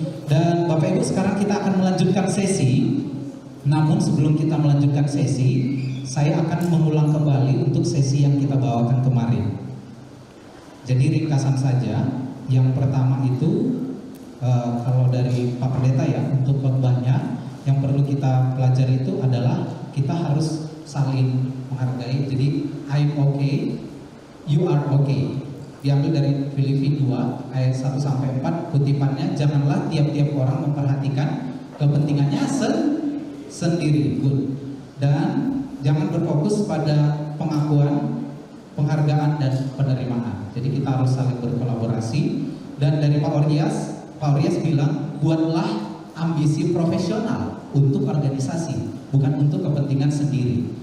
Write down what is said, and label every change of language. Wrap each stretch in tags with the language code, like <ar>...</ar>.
<id>Dan Bapak Ibu, sekarang kita akan melanjutkan sesi. Namun sebelum kita melanjutkan sesi, saya akan mengulang kembali untuk sesi yang kita bawakan kemarin. Jadi ringkasan saja. Yang pertama itu kalau dari Pak Pendeta ya, untuk khotbahnya yang perlu kita pelajari itu adalah kita harus saling menghargai.</id> <en>Jadi I'm okay, you are okay.</en> <id>Diambil dari Filipi 2 ayat 1 sampai 4, kutipannya, janganlah tiap-tiap orang memperhatikan kepentingannya sendiri. Good. Dan jangan berfokus pada pengakuan, penghargaan dan penerimaan. Jadi kita harus saling berkolaborasi. Dan dari Pak Orias bilang, buatlah ambisi profesional untuk organisasi, bukan untuk kepentingan sendiri.</id>